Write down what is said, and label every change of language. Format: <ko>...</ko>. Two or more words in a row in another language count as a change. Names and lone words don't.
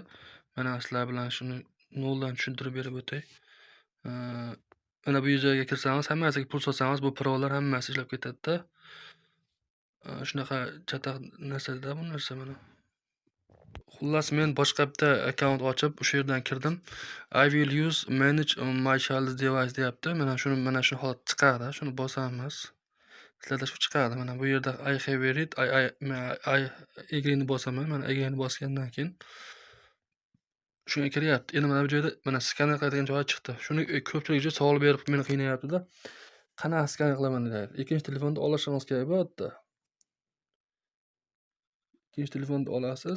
<uz>Mana sizlar bilan shuni noldan tushuntirib berib o'tay. Mana bu joyga kirsangiz, hammasiga pul solsangiz, bu prolar hammasi ishlab ketadi-da. Shunaqa chataq narsada bu narsa mana. Xullas, men boshqa bitta akkaunt ochib, o'sha yerdan kirdim.</uz> <en>I will use manage my child's device</en> <uz>deyapti. Mana shu holat chiqadi. Shuni bosamiz. Sizlarda shu chiqadi. Mana bu yerda</uz> <en>I have read, I agree</en> <uz>ni bosaman. Mana agree ni bosgandan keyin shunga kiryapti. Endi mana bu joyda mana skaner qiladigan joyi chiqdi. Shuni ko'pchilik savol berib meni qiynayapti-da. Qanaqa skaner qilaman deyapti. Ikkinchi telefonni olishingiz kerak bu-yerda. Ikkinchi telefonni olasiz.</uz>